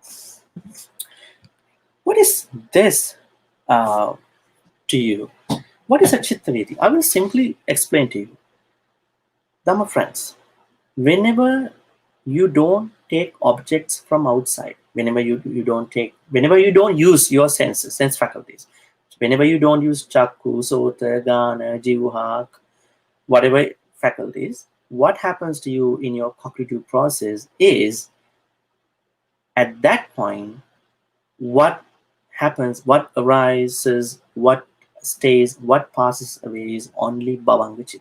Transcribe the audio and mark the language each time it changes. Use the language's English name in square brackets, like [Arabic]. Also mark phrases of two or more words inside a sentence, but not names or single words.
[English] What is this to you? What is a [Pali] chitta vithi? [English] I will simply explain to you. Dhamma friends, whenever you don't take objects from outside, whenever you don't use your sense faculties, whenever you don't use [Pali] chakku, sota, gana, jivha, [English] whatever faculties, what happens to you in your cognitive process is, at that point, what happens, what arises, what stays, what passes away is only [Pali] bhavanga chitta.